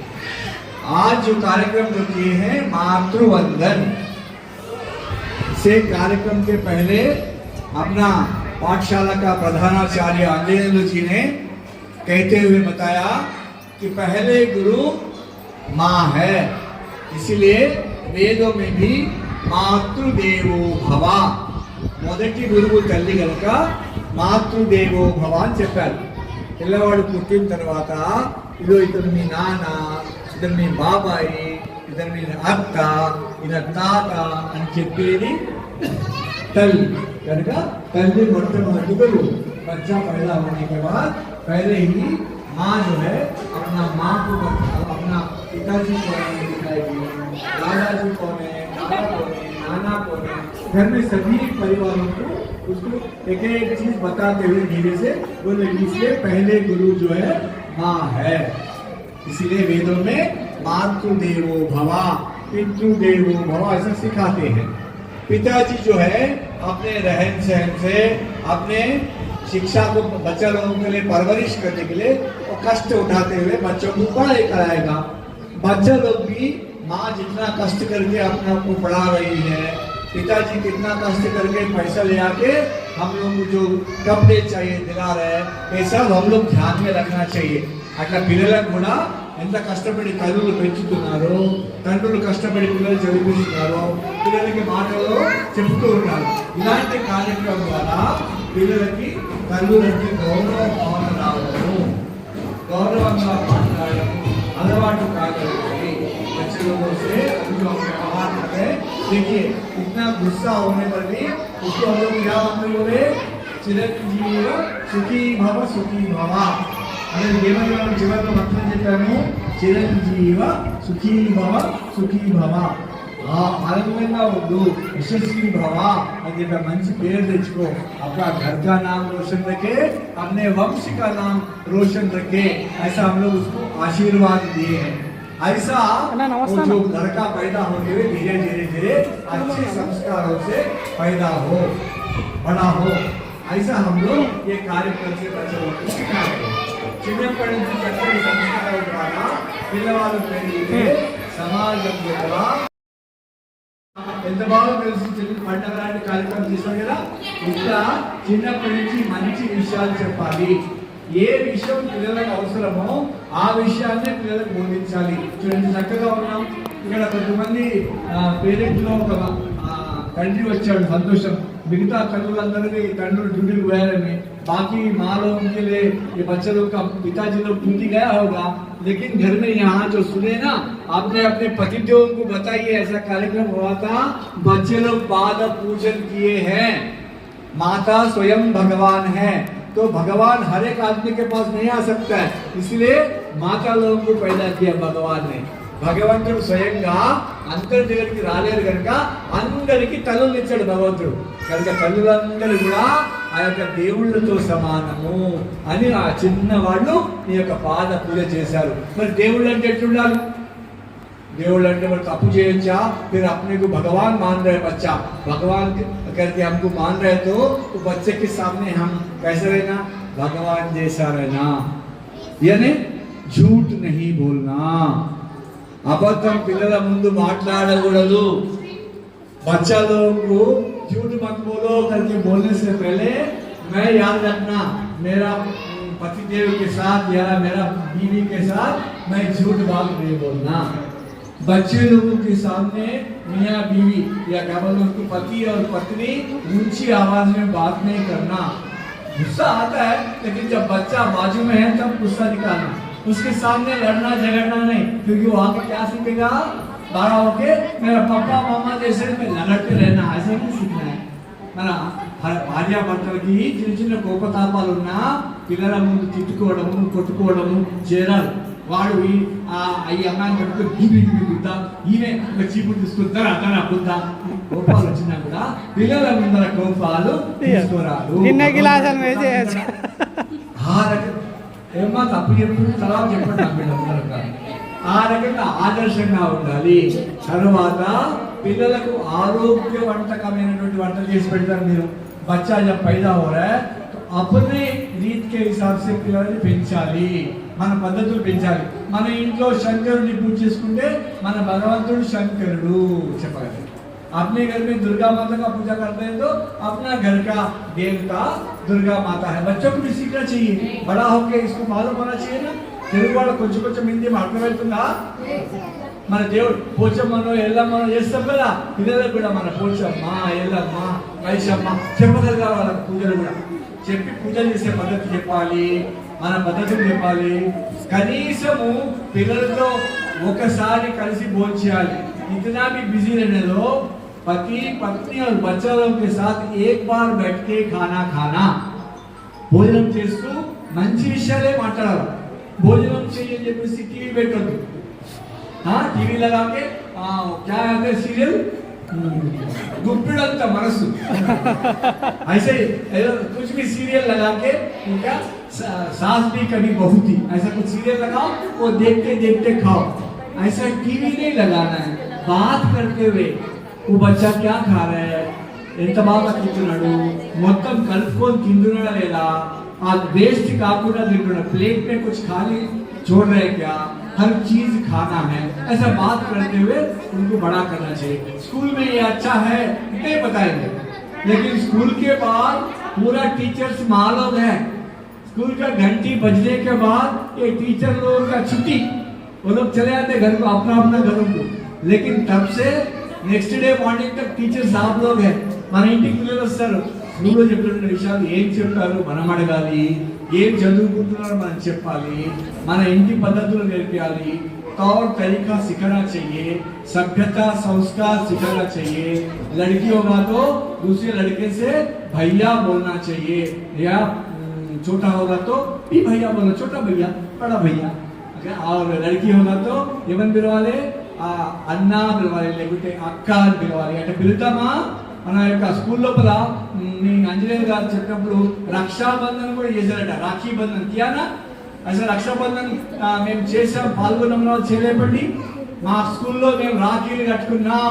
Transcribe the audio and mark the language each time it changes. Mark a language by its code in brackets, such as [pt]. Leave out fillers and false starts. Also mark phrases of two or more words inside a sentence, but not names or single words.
[hi] आज जो कार्यक्रम जो किए हैं मातृवंदन से कार्यक्रम के पहले अपना पाठशाला का प्रधानाचार्य अंजनेलु जी ने कहते हुए बताया कि पहले गुरु माँ है, इसलिए वेदों में भी [sa] मातृदेवो भव [te] మొదటి గురువు తల్లి కనుక మాతృదేవో భవ అని చెప్పారు. పిల్లవాడు పుట్టిన తర్వాత ఇదో ఇతను మీ నాన్న, ఇతను మీ బాబాయి, ఇతను మీ అత్త, ఇతను తాత అని చెప్పేది తల్లి కనుక తల్లి మొట్టమొదటి [hi] गुरु बच्चा पैदा होने के बाद पहले ही माँ जो है अपना माँ को अपना पिताजी कौन है दिखाएगी, दादाजी कौन है, दादा कौन है, नाना कौन है, घर में सभी परिवारों को उसको एक एक चीज बताते हुए धीरे से बोले, इसलिए पहले गुरु जो है माँ है। इसीलिए वेदों में [sa] मातृदेवो भव पितृदेवो भव [hi] ऐसा सिखाते हैं। पिताजी जो है अपने रहन सहन से अपने शिक्षा को बच्चा लोगों के लिए परवरिश करने के लिए वो कष्ट उठाते हुए बच्चों को पढ़ाई कराएगा। बच्चा लोग भी माँ जितना कष्ट करके अपने आप को पढ़ा रही है, पिताजी कितना कष्ट करके पैसा ले आके हम लोग को जो कपड़े चाहिए दिला रहे हैं, ये सब हम लोग ध्यान में रखना चाहिए। [te] అట్లా పిల్లలకు కూడా ఎంత కష్టపడి తల్లులు పెంచుతున్నారో, తండ్రులు కష్టపడి పిల్లలు చదివిస్తున్నారు, పిల్లలకి మాటలు చెప్తూ ఉన్నారు. ఇలాంటి కార్యక్రమం ద్వారా పిల్లలకి తల్లులకి గౌరవ భావన రావడము, గౌరవంగా మాట్లాడడం అలవాటు కాగలుగుతాయి. [hi] बच्चे लोगों से जो हम व्यवहार करते हैं, देखिए इतना गुस्सा होने पर भी उसको हम लोग क्या बोले, [sa] चिरंजीव सुखी भव सुखी भव [hi] अरे देवरी वाला जीवन में मंत्र [te] చెప్పాను, [sa] చిరంజీవ సుఖీ భవ సుఖీ భవ [te] ఆనందంగా ఉండు, [sa] यशस्वी भव [te] అని మంచి పేరు తెచ్చుకో, [hi] अपना घर का नाम रोशन रखे, अपने वंश का नाम रोशन रखे, ऐसा हम लोग उसको आशीर्वाद दिए हैं। ऐसा वो जो लड़का पैदा होते हुए धीरे धीरे धीरे अच्छे संस्कारों से पैदा हो, बड़ा हो, ऐसा हम लोग ये कार्यक्रम से बच्चों को सिखाते हैं। [te] చిన్నప్పటి నుంచి చక్కటి సంస్కారం ద్వారా పిల్లవాళ్ళు పెరిగితే సమాజం ద్వారా ఎంత బాగా తెలిసి పండుగ లాంటి కార్యక్రమం చేస్తాం కదా, ఇట్లా చిన్నప్పటి నుంచి మంచి విషయాలు చెప్పాలి. ఏ విషయం పిల్లలకు అవసరమో ఆ విషయాన్ని పిల్లలకు బోధించాలి. చూడండి చక్కగా ఉన్నాం ఇక్కడ కొంతమంది పేరెంట్లో ఒక తండ్రి వచ్చాడు, సంతోషం. మిగతా తల్లులందరికీ తండ్రులు ड्यूटी गए, बाकी माँ लोगों के लिए ये बच्चे लोग का पिताजी लोग ड्यूटी गया होगा, लेकिन घर में यहाँ जो सुने ना, आपने अपने पतिदेवों को बताइए ऐसा कार्यक्रम हुआ था, बच्चे लोग पाद पूजन किए हैं। [hi] माता स्वयं भगवान है, तो भगवान हर एक आदमी के पास नहीं आ सकता है, इसलिए माता लोगों को पैदा किया भगवान ने। [te] భగవంతుడు స్వయంగా అందరి దగ్గరికి రాలేరు కనుక అందరికి తల్లులు ఇచ్చాడు భగవంతుడు. కనుక తల్లులందరూ కూడా ఆ యొక్క దేవుళ్ళతో సమానము అని ఆ చిన్న వాళ్ళు నీ యొక్క పాద పూజ చేశారు. మరి దేవుళ్ళు అంటే ఎట్లుండాలి? దేవుళ్ళు అంటే మరి తప్పు చేయొచ్చా? [hi] फिर अपने को भगवान मान रहे बच्चा, भगवान करके हमको मान रहे तो बच्चे के सामने हम कैसे रहना? भगवान जैसा रहना, यानी झूठ नहीं बोलना, [te] అబద్ధం పిల్లల ముందు మాట్లాడకూడదు. [hi] बच्चा लोगों को झूठ मत बोलो करके बोलने से पहले मैं याद रखना, मेरा पतिदेव के साथ या मेरा बीवी के साथ मैं झूठ बात नहीं बोलना। बच्चे लोगों के सामने मियाँ बीवी या क्या बोलते उनको पति और पत्नी ऊंची आवाज में बात नहीं करना। गुस्सा आता है, लेकिन जब बच्चा बाजू में है तब गुस्सा निकालना, उसके सामने लड़ना झगड़ना नहीं, क्योंकि वो आके क्या सीखेगा? बड़ा होके मेरा पापा मामा जैसे में लड़ते रहना, ऐसा नहीं सीखना है। [te] మన భార్యాభర్తలకి చిన్న చిన్న కోపతాపాలు ఉన్నా పిల్లల ముందు తిట్టుకోవడము కొట్టుకోవడము చేరాలి. వాడు ఈ అమ్మాయిని పట్టుకుని గీబి గుద్దా, ఈమె చీపుడు తీసుకుంటారా అతను గుద్దా, కోపాలు వచ్చినా కూడా పిల్లల ముందర కోపాలు తీసుకోరాదు. ఏమో తప్పు చెప్పు తర్వాత చెప్పండి, ఆ రకంగా ఆదర్శంగా ఉండాలి. తర్వాత పిల్లలకు ఆరోగ్యవంతకమైనటువంటి వంటలు చేసి పెడతారు మీరు. [hi] बच्चा जब पैदा हो रहा है तो अपने रीत के हिसाब से [te] పిల్లల్ని పెంచాలి, మన పద్ధతులు పెంచాలి. మన ఇంట్లో శంకరుడిని పూజ చేసుకుంటే మన భగవంతుడు శంకరుడు చెప్పగలరు. [hi] अपने घर में दुर्गा माता का पूजा करते हैं तो अपना घर का देवता दुर्गा माता है. बच्चों को भी सीखना चाहिए, बड़ा होके इसको मालूम होना चाहिए ना. [te] తెలుగు వాళ్ళు కొంచెం కొంచెం హిందీ అర్థమవుతుందా? మన దేవుడు పోచమ్మను ఎల్లమ్మను చేస్తాం కదా, పిల్లలకు కూడా మన పోచమ్మ ఎల్లమ్మ వైశమ్మ చెప్పగలగాలి. వాళ్ళకి పూజలు కూడా చెప్పి పూజలు చేసే పద్ధతి చెప్పాలి, మన పద్ధతులు చెప్పాలి. కనీసము పిల్లలతో ఒకసారి కలిసి భోజనం చేయాలి. [hi] इतना भी बिजी रहने दो, पति पत्नी और बच्चों के साथ एक बार बैठ के खाना खाना. [te] భోజనం చేస్తూ మంచి విషయాలే మాట్లాడాలి. భోజనం చేయని చెప్పేసి టీవీ పెట్టొద్దు. [hi] टीवी लगा के क्या आते सीरियल गुप्पिड़ंता मनसु ऐसे कुछ भी सीरियल लगा के उनका सास भी कभी बहू थी ऐसा कुछ सीरियल लगाओ, वो देखते देखते खाओ. ऐसा टीवी नहीं लगाना है. बात करते हुए वो बच्चा क्या खा रहा है, [te] ఎంత బాగా తింటున్నాడు, మొత్తం కలుపుకొని తింటున్నాడా లేదా, ఆ వేస్ట్ కాకుండా తింటున్నాడు, [hi] प्लेट में कुछ खाली छोड़ रहे क्या, हर चीज खाना है. ऐसा बात करते हुए उनको बड़ा करना चाहिए. स्कूल में ये अच्छा है नहीं बताएंगे, लेकिन स्कूल के बाद पूरा टीचर्स माँ लोग है. स्कूल का घंटी बजने के बाद ये टीचर लोगों का छुट्टी, वो लोग चले जाते घर को अपना अपना घरों को. लेकिन तब से [en] next day morning [hi] तक टीचर्स सब लोग है. [te] మన ఇంటికి పిల్లలు వస్తారు, స్కూల్లో చెప్పిన విషయాలు ఏం చెప్పారు మనం అడగాలి, ఏం చదువుకుంటున్నారో మనం చెప్పాలి, మన ఇంటి పద్ధతులు నేర్పాలి. [hi] तौर तरीका सिखाना चाहिए, सभ्यता संस्कार सिखाना चाहिए. लड़की होगा तो दूसरे लड़के से भैया बोलना चाहिए, या छोटा होगा तो भी भैया बोलना, छोटा भैया बड़ा भैया. और लड़की होगा तो [te] एवं పిలవాలి, అన్న పిలవాలి, లేకుంటే అక్క అని పిలవాలి. అంటే పిలుతామా? మన యొక్క స్కూల్ లోపల మీ అంజనేయ గారు చెప్పినప్పుడు రక్షాబంధన్ కూడా చేశారట. [hi] राखी बंधन किया ना? [te] అసలు రక్షాబంధన్ మేము చేసాం, పాల్గొన్నాం, చేయలేపండి. మా స్కూల్లో మేము రాఖీలు కట్టుకున్నాం.